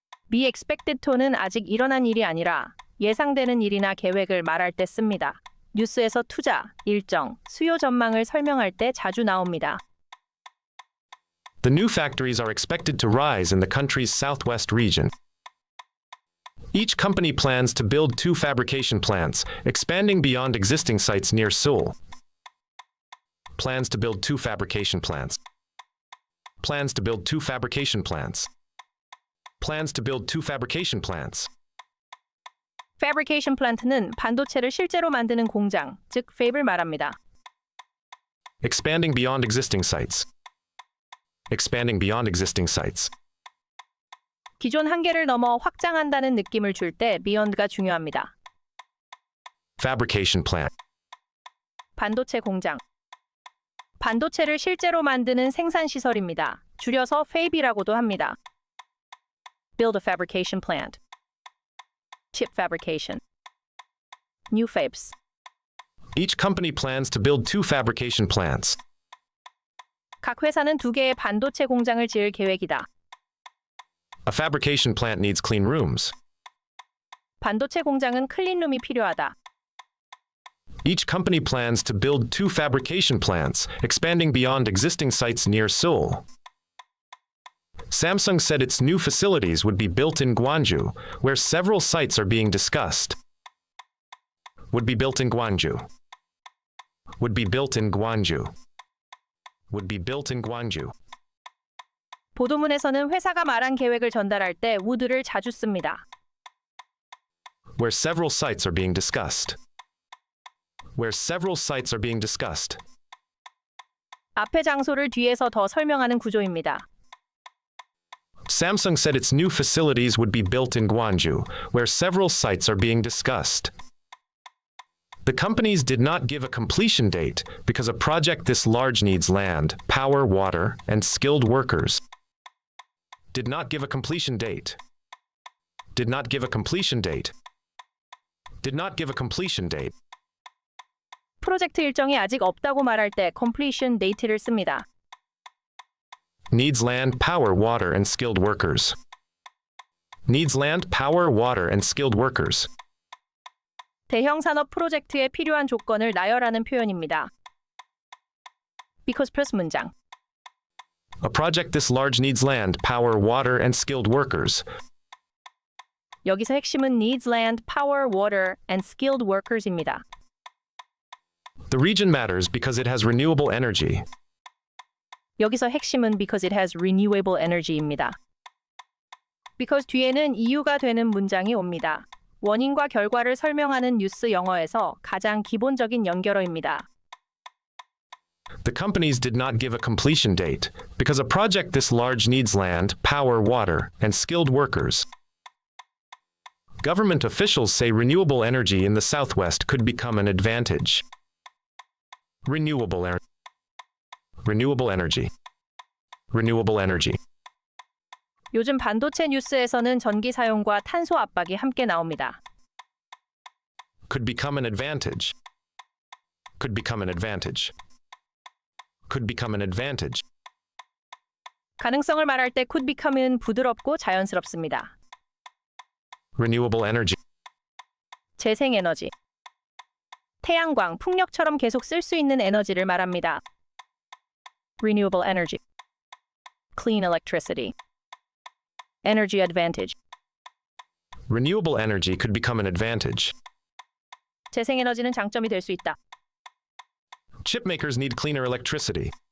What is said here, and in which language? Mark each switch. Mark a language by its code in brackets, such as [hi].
[en] be expected to [ko] 는 아직 일어난 일이 아니라 예상되는 일이나 계획을 말할 때 씁니다. 뉴스에서 투자, 일정, 수요 전망을 설명할 때 자주 나옵니다. [en] The new factories are expected to rise in the country's southwest region. Each company plans to build 2 fabrication plants, expanding beyond existing sites near Seoul. Plans to build 2 fabrication plants. Plans to build 2 fabrication plants. Plans to build 2 fabrication plants. [ko] fabrication plant는 반도체를 실제로 만드는 공장, 즉 fab을 말합니다. [en] Expanding beyond existing sites. Expanding beyond existing sites. [ko] 기존 한계를 넘어 확장한다는 느낌을 줄 때 beyond가 중요합니다. [en] Fabrication plant. [ko] 반도체 공장. 반도체를 실제로 만드는 생산 시설입니다. 줄여서 fab이라고도 합니다. [en] Build a fabrication plant. Chip fabrication. New fabs. Each company plans to build 2 fabrication plants. [ko] 각 회사는 2개의 반도체 공장을 지을 계획이다. [en] A fabrication plant needs clean rooms. [ko] 반도체 공장은 클린룸이 필요하다. [en] Each company plans to build 2 fabrication plants, expanding beyond existing sites near Seoul. Samsung said its new facilities would be built in Gwangju, where several sites are being discussed. Would be built in Gwangju. Would be built in Gwangju. Would be built in Gwangju. [ko] 보도문에서는 회사가 말한 계획을 전달할 때 would를 자주 씁니다. [en] Where several sites are being discussed. Where several sites are being discussed. [ko] 앞에 장소를 뒤에서 더 설명하는 구조입니다. [en] Samsung said its new facilities would be built in Gwangju, where several sites are being discussed. The companies did not give a completion date because a project this large needs land, power, water, and skilled workers. Did not give a completion date. Did not give a completion date. Did not give a completion date. [ko] 프로젝트 일정이 아직 없다고 말할 때 completion date를 씁니다. [en] Needs land, power, water, and skilled workers. Needs land, power, water, and skilled workers. [ko] 대형 산업 프로젝트에 필요한 조건을 나열하는 표현입니다. [en] because plus 문장. A project this large needs land, power, water, and skilled workers. [ko] 여기서 핵심은 [en] needs land, power, water, and skilled workers입니다. The region matters because it has renewable energy. [ko] 여기서 핵심은 [en] because it has renewable energy입니다. [ko] because 뒤에는 이유가 되는 문장이 옵니다. 원인과 결과를 설명하는 뉴스 영어에서 가장 기본적인 연결어입니다. [en] The companies did not give a completion date because a project this large needs land, power, water, and skilled workers. Government officials say renewable energy in the Southwest could become an advantage. Renewable energy. Renewable energy. Renewable energy. [ko] 요즘 반도체 뉴스에서는 전기 사용과 탄소 압박이 함께 나옵니다. [en] Could become an advantage. Could become an advantage. Could become an advantage. [ko] 가능성을 말할 때 [en] could become [ko] 은 부드럽고 자연스럽습니다. [en] Renewable energy. [ko] 재생에너지. 태양광, 풍력처럼 계속 쓸 수 있는 에너지를 말합니다. [en] Renewable energy. Clean electricity. Energy advantage. renewable energy could become an advantage. [ko] 재생에너지는 장점이 될 수 있다. [en] Chip makers need cleaner electricity.